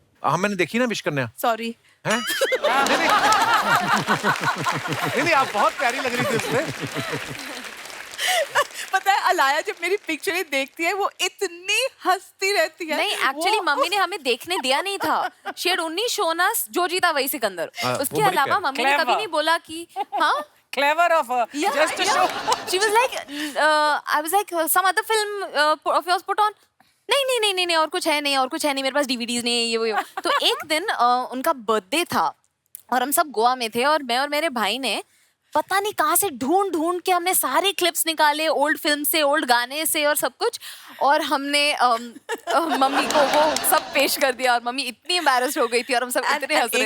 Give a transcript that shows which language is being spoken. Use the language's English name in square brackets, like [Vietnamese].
[Hindi] हाँ मैंने देखी ना विश कन्या। [English] Sorry. [Hindi] हैं? नहीं, आप बहुत प्यारी लग रही थी उसमें। पता है अलाया जब मेरी पिक्चरें देखती है वो इतनी हंसती रहती है। नहीं, एक्चुअली मम्मी ने हमें देखने दिया नहीं था। [English] She had only shown us जो जीता वही सिकंदर। [Hindi] उसके अलावा मम्मी ने कभी नहीं बोला कि हाँ [English] clever of her. Just to show. She was like, I was like, some other film of yours put on. [Hindi] नहीं और कुछ है नहीं, मेरे पास DVDs नहीं है ये वो। तो एक दिन उनका बर्थडे था और हम सब गोवा में थे और मैं और मेरे भाई ने पता नहीं कहाँ से ढूंढ के हमने सारे क्लिप्स निकाले ओल्ड फिल्म से, ओल्ड गाने से और सब कुछ, और हमने मम्मी को वो सब पेश कर दिया और मम्मी इतनी एम्बैरेस्ड हो गई थी और हम सब इतने हंस रहे थे।